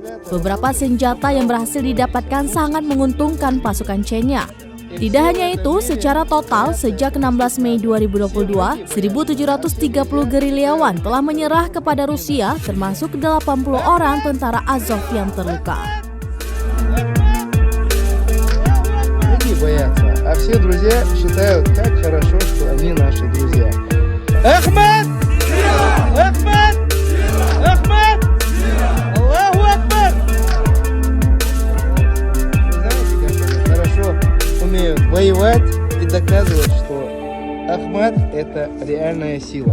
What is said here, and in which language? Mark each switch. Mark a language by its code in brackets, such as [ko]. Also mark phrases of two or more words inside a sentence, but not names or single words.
[id] Beberapa senjata yang berhasil didapatkan sangat menguntungkan pasukan Chechnya. Tidak hanya itu, secara total sejak 16 Mei 2022, 1.730 gerilyawan telah menyerah kepada Rusia, termasuk 80 orang tentara Azov yang terluka. [ru] А все друзья считают, как хорошо, что они наши друзья. Ахмад! Ахмад! Ахмад! [ar] الله أكبر! [ru] Знаете, как они хорошо умеют воевать и доказывать, что Ахмад — это реальная сила.